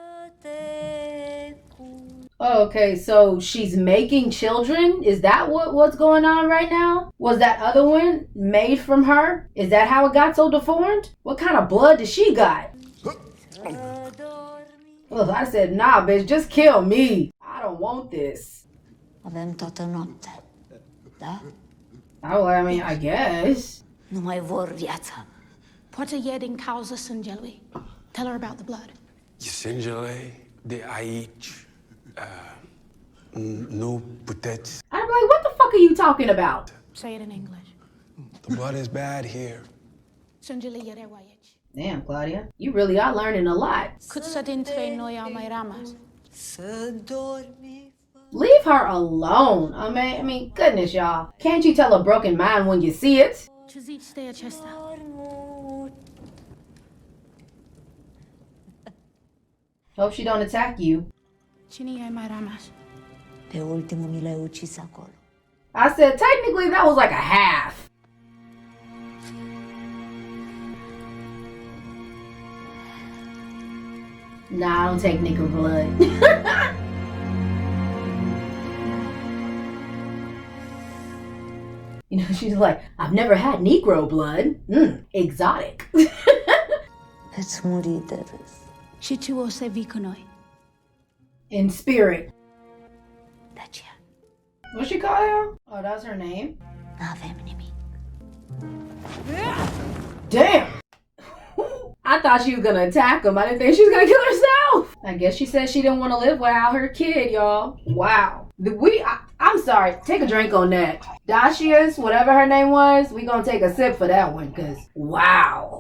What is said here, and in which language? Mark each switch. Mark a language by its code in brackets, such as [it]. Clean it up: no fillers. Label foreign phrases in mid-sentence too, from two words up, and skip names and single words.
[en] Okay, so she's making children? Is that what's going on right now? Was that other one made from her? Is that how it got so deformed? What kind of blood does she got? Ugh, I said, nah, bitch, just kill me. I don't want this. [ro] Avem toată noaptea, da? [en] Oh, I mean, I guess. [ro] Nu mai vor viața. Poate e din cauza sângelui. [en] Tell her about the blood. [ro] Sângele de aici. Nu puteți. [en] I'm like, what the fuck are you talking about? Say it in English. The blood is bad here. [ro] Sângele e rău aici. [en] Damn, Claudia, you really are learning a lot. [ro] Cât să dintre noi au mai rămas? [en] Leave her alone. I mean, goodness, y'all. Can't you tell a broken mind when you see it? [ro] Ce zici de acesta? [en] Hope she don't attack you. [ro] Cine e mai rămas? Pe ultimul mi l-ai ucis acolo. [en] I said, technically, that was like a half. Nah, I don't take nigger blood. You know, she's like, I've never had Negro blood. Exotic. [ro] Veți muri de râs. Și tu o să vii cu noi. [en] In spirit. [ro] De aceea. [en] What's she call her? Oh, that's her name? [ro] N-avem nimic. [en] Damn! I thought she was gonna attack him. I didn't think she was gonna kill herself. I guess she said she didn't want to live without her kid, y'all. Wow. I'm sorry. Take a drink on that. Dacia's, whatever her name was, we gonna take a sip for that one, cause wow.